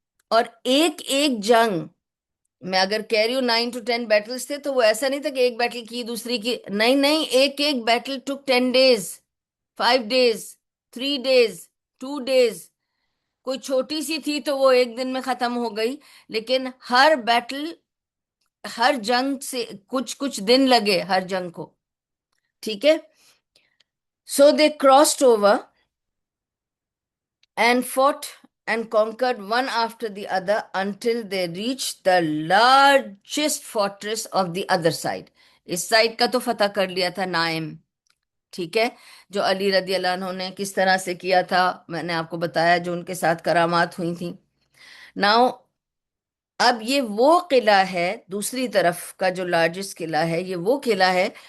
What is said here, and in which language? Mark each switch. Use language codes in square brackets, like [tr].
[ur] اور ایک ایک جنگ میں اگر کہہ رہی ہوں 9 to 10 بیٹلس تھے، تو وہ ایسا نہیں تھا کہ ایک بیٹل کی دوسری کی، نہیں نہیں، ایک ایک بیٹل ٹک [en] 10 days، 5 days، 3 days، 2 days. [ur] کوئی چھوٹی سی تھی تو وہ ایک دن میں ختم ہو گئی، لیکن ہر بیٹل، ہر جنگ سے کچھ کچھ دن لگے ہر جنگ کو. ٹھیک ہے. [en] So they crossed over and fought and conquered one after the other until they reached the largest fortress of the other side. [ur] اس side کا تو فتح کر لیا تھا نائم. ٹھیک ہے. جو علی رضی اللہ عنہ نے کس طرح سے کیا تھا میں نے آپ کو بتایا، جو ان کے ساتھ کرامات ہوئی تھیں. ناؤ اب یہ وہ قلعہ ہے، دوسری طرف کا جو لارجسٹ قلعہ ہے، یہ وہ قلعہ ہے.